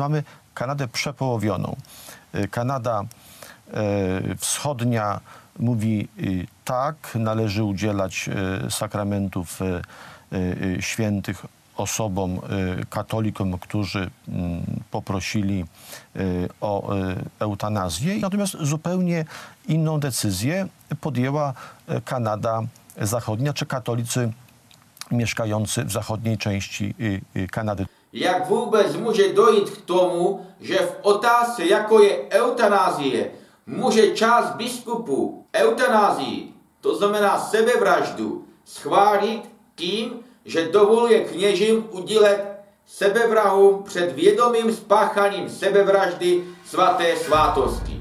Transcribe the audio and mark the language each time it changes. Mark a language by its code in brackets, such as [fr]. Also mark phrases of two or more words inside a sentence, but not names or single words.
[pl] Mamy Kanadę przepołowioną. Kanada wschodnia mówi tak, należy udzielać sakramentów świętych osobom, katolikom, którzy poprosili o eutanazję. Natomiast zupełnie inną decyzję podjęła Kanada Zachodnia, czy katolicy mieszkający w zachodniej części Kanady. [cs] Jak vůbec může dojít k tomu, že v otázce, jako je eutanázie, může část biskupů eutanázii, to znamená sebevraždu, schválit tím, že dovoluje kněžím udělat sebevrahům před vědomým spáchaním sebevraždy svaté svátosti.